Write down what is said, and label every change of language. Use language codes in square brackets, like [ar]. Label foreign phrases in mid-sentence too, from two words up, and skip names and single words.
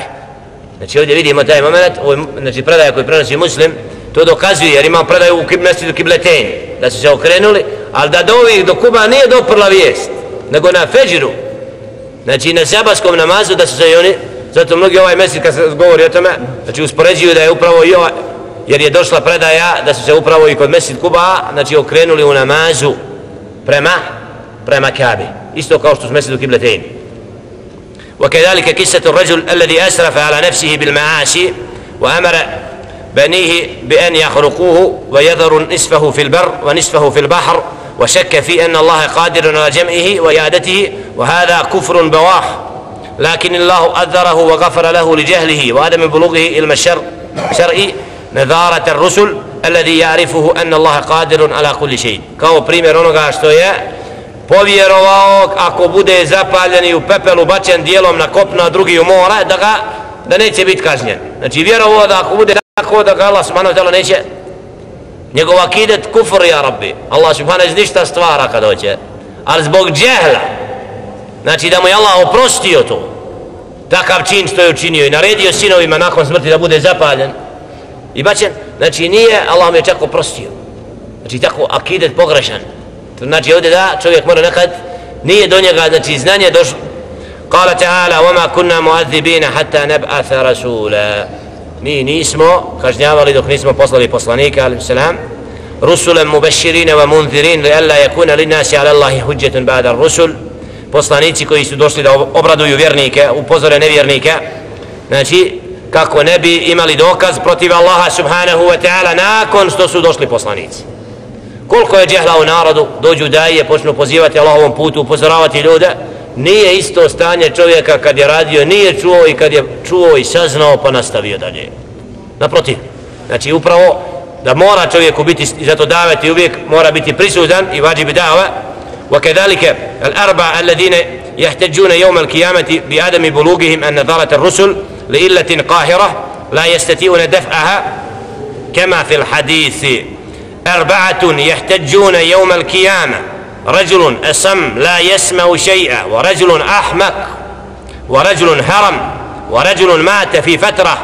[bs] Znači ovdje vidimo taj moment, znači predaja koji prenosi Muslim, to dokazuje jer ima predaju u Mesjidu Kibletein, da su se okrenuli, ali da do ovih do Kuba nije doprla vijest, nego na Fedžiru, znači na sabahskom namazu da su se i oni, zato mnogi ovaj mesjid kad se govori o tome, znači uspoređuju da je upravo i ovaj, jer je došla predaja da su se upravo i kod Mesjid Kuba, znači okrenuli u namazu prema Kaabi, isto kao što su Mesjidu Kibletein. [ar] وكذلك قصة الرجل الذي أسرف على نفسه بالمعاصي وأمر بنيه بأن يخرقوه ويذر نصفه في البر ونصفه في البحر وشك في أن الله قادر على جمعه وإعادته وهذا كفر بواح لكن الله أذره وغفر له لجهله وعدم بلوغه إلى الشرع نظارة الرسل الذي يعرفه أن الله قادر على كل شيء. [bs] kao primjer onoga što je povjerovao ako bude zapaljen i u pepelu bačen dijelom na kopno, a drugi u mora, da neće biti kažnjen. Znači vjerovao da ako bude tako da ga Allah [ar] سبحانه وتعالى [bs] neće, njegov akidet kufr, [ar] يا رب. [bs] Allah subhanahu iz ništa stvara kad hoće, ali zbog džehla znači da mu je Allah oprostio to, takav čin što je učinio i naredio sinovima nakon smrti da bude zapaljen i bačen, znači nije, Allah mu je čak oprostio. Znači tako akidet pogrešan. Znači ovdje da čovjek mora nekad, nije do njega, znači znanje došlo. [ar] قال تعالى, وَمَا كُنَّا مُعَذِّبِينَ حَتَّى نَبْعَثَ رَسُولًا. [bs] Mi nismo kažnjavali dok nismo poslali poslanika, [ar] عليه السلام, رُسُلًا مُبَشِّرِينَ وَمُنذِرِينَ لِأَلَّا يَكُونَ لِلنَّاسِ عَلَى اللَّهِ حُجَّةٌ بَعْدَ الرُّسُلِ. [bs] Poslanici koji su došli da obraduju vjernike, upozore nevjernike, znači kako ne bi imali dokaz protiv Allaha [ar] سبحانه وتعالى [bs] nakon što su došli poslanici. Koliko je džehla u narodu, dođu daje, počnu pozivati Allahovom putu, upozoravati ljude, nije isto stanje čovjeka kad je radio, nije čuo i kad je čuo i saznao pa nastavio dalje. Naprotiv, znači upravo da mora čovjeku biti, zato daveti uvijek mora biti prisutan i vađibi dava. [ar] وكذلك الأربعة الذين يحتجون يوم القيامة بعدم بلوغهم أن نظارة الرسل لإلة قاهرة لا يستطيعون دفعها كما في الحديث. 4 يحتجون يوم القيامة: رجل أصم لا يسمع شيئا، ورجل أحمق، ورجل هرم، ورجل مات في فترة.